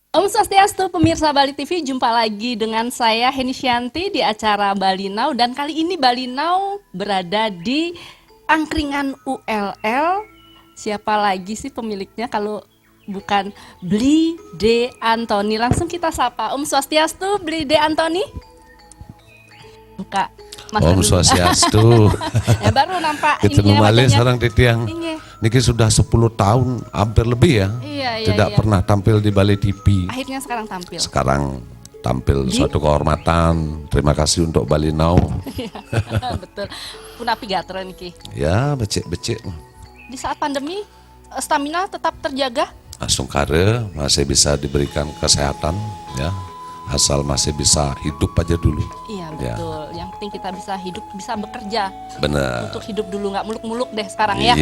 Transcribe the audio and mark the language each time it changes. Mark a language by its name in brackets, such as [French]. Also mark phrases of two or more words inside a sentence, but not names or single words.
[Indonesian] Swastiastu, pemirsa Bali TV, jumpa lagi dengan saya Heni Syanti di acara Bali Now, dan kali ini Bali Now berada di angkringan ULL. Siapa lagi sih pemiliknya kalau bukan Bli De Antoni? Langsung kita sapa. Om Swastiastu, Bli De Antoni. Buka. Om Swastiastu. Ya baru nampak Kita kembali sekarang di tiang. Niki sudah 10 tahun, hampir lebih ya. Tidak pernah tampil di Bali TV. Akhirnya sekarang tampil. Sekarang tampil suatu kehormatan. Terima kasih untuk Bali Now. Betul. [Balinese] Punapi gatra niki. Ya, becek-becek. [Indonesian] Di saat pandemi, stamina tetap terjaga? Sungkara masih bisa diberikan kesehatan ya. Asal masih bisa hidup aja dulu. Iya betul. Yang penting kita bisa hidup, bisa bekerja. Benar. Untuk hidup dulu, nggak muluk-muluk deh sekarang ya.